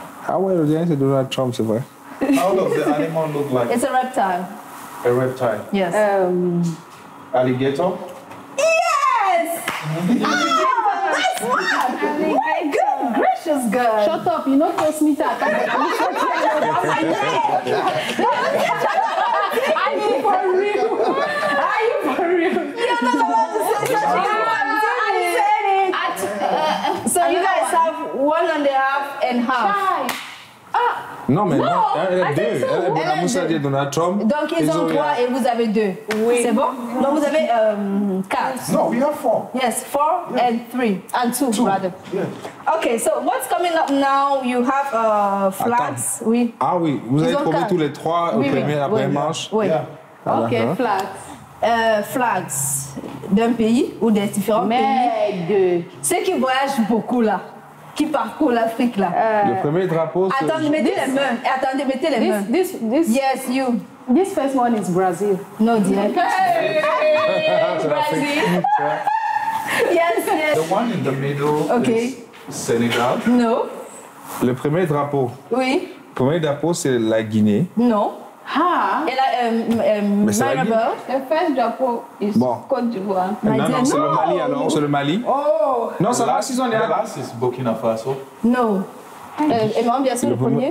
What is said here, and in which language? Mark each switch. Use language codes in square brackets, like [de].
[fr] Ah ouais, le dernier c'est Donald Trump, c'est vrai. [en] How does the animal look like? It's a reptile. A reptile? Yes. Alligator? Yes! That's one! Good gracious, girl. Shut up, you know toast me that. Are you for real? You're not allowed to say such a thing. I said it. So you guys have 1.5 and half. [fr] Non, mais non, elle a 2. Elle est Bonamusadi et Donald Trump. Donc ils ont 3 et vous avez 2. Oui. C'est bon? Donc vous avez 4. [en] No, we have 4. Yes, 4 and 3. And 2 rather. Yeah. Okay, so what's coming up now? You have flags. Oui. [fr] Ah oui, vous avez trouvé tous les 3 au premier, la première manche? Oui. [en] Yeah. Ok, flags. [fr] Flags d'un pays ou des différents pays. Ceux qui voyagent beaucoup là. Qui parcourt l'Afrique là. Le premier drapeau, c'est... Attendez, mettez les mains. Attendez, mettez les mains. [en] This. Yes, you. This first one is Brazil. No, dear. Hey, Brazil. Yes. The one in the middle is Senegal. No. [fr] Le premier drapeau. Oui. Le premier drapeau, c'est la Guinée. Non. Ah. Et là, Maribel. [en] The first drapeau is Côte d'Ivoire. [fr] Non, c'est le Mali alors. C'est le Mali. Oh. Non, ça va, si on est [en] The last is Burkina Faso. [fr] Non. Et moi, bien sûr, le premier.